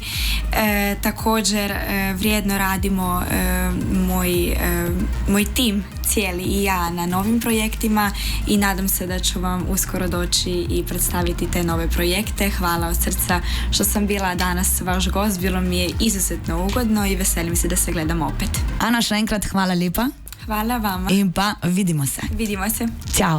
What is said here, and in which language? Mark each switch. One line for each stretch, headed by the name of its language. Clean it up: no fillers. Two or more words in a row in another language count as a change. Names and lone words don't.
Croatian: Također vrijedno radimo moj tim cijeli i ja na novim projektima i nadam se da ću vam uskoro doći i predstaviti te nove projekte. Hvala od srca što sam bila danas vaš gost, bilo mi je izuzetno ugodno i veselim se da se gledamo opet.
Slovenian: Ana, še enkrat hvala lepa.
Croatian: Hvala vama.
Slovenian: In pa vidimo se.
Croatian: Vidimo se. Ćao.